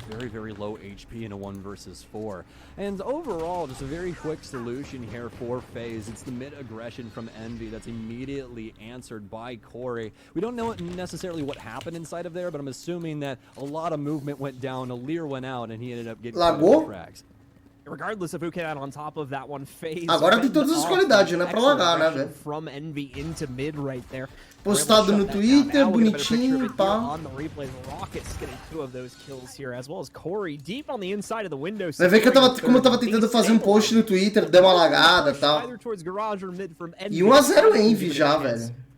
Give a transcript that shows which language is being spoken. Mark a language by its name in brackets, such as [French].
[English] Very, very low HP in a 1 versus 4. And overall, just a very quick solution here for FaZe. It's the mid aggression from Envy that's immediately answered by Corey. We don't know necessarily what happened inside of there, but I'm assuming that a lot of movement went down, a leer went out, and he ended up getting frags. Regardless of who came out on top of that one, FaZe. [Portuguese] Agora tem todas as qualidades, né? Pra lagar, né, velho? [English] From Envy into mid right there. [Portuguese] Postado no Twitter, bonitinho, pá. [English] On the replay, Rockets getting 2 of those kills here, as well as Corey deep on the inside of the window. [Portuguese] Vai ver que como eu tava tentando fazer um post no Twitter, deu uma lagada e tal. E 1 a 0 Envy já, velho.